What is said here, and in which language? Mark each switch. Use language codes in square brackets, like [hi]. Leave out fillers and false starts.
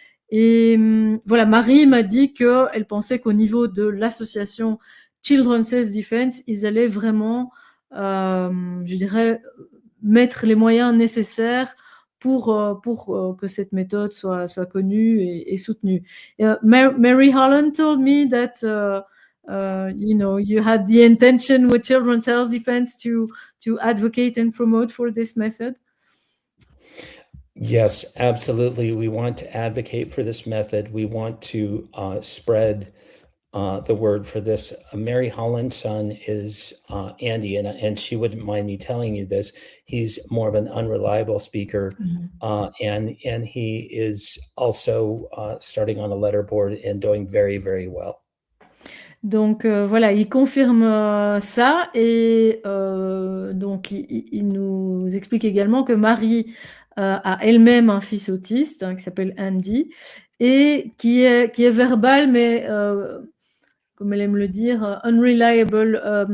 [fr] Et voilà, Marie m'a dit qu'elle pensait qu'au niveau de l'association Children's Self-Defense, ils allaient vraiment, je dirais, mettre les moyens nécessaires pour que cette méthode soit connue et soutenue. [en] Mary Holland told me that you had the intention with Children's Self-Defense to advocate and promote for this method. Yes, absolutely. We want to advocate for this method. We want to spread the word for this. Mary Holland's son is Andy, and she wouldn't mind me telling you this. He's more of an unreliable speaker, and he is also starting on a letterboard and doing very, very well. [fr] Donc voilà, il confirme ça, et donc il nous explique également que Marie a elle-même un fils autiste qui s'appelle Andy, et qui est verbal, mais comme elle aime le dire, unreliable.